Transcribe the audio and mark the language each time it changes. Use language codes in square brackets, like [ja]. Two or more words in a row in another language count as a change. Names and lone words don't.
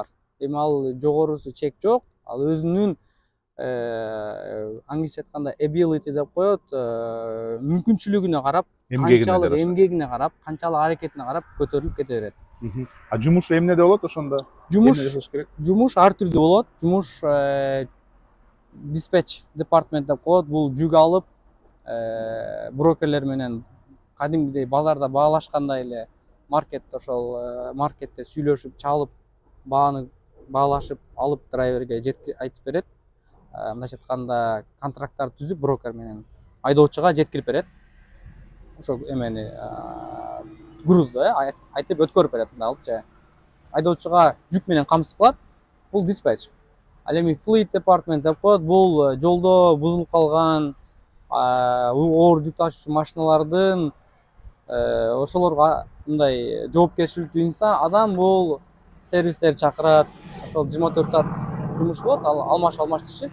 [ky] Эми ал жогорусу чек жок, ал өзүнүн англисче айтканда ability деп коет, мүмкүнчүлүгүнө карап, канчалык эмгегине карап, канчалык аракетине карап көтөрүлүп кете берет. Жумуш эмнеде болот ошондо? Жумуш ар түрдүү болот. Жумуш [en] dispatch department [ky] деп коет. Бул жүк алып брокерлер менен кадимгидей базарда баалашкандай эле маркетте ошол маркетте сүйлөшүп чалып бааны баалашып алып драйверге айтып берет. Мындайча айтканда контракттарды түзүп брокер менен айдоочуга жеткирип берет. Ошол эмени грузду айтып өткөрүп берет мындай алып айдоочуга жүк менен камсыз кылат. Бул диспатч. Ал эми [en] fleet department [ky] деп коет. Бул жолдо бузулуп калган оор жүк ташуучу машиналардын ошолорго мындай жоопкерчиликтүү инсан адам бул сервистер чакырат. Ошол 24 саат жумуш болот, алмаш алмаштырышат.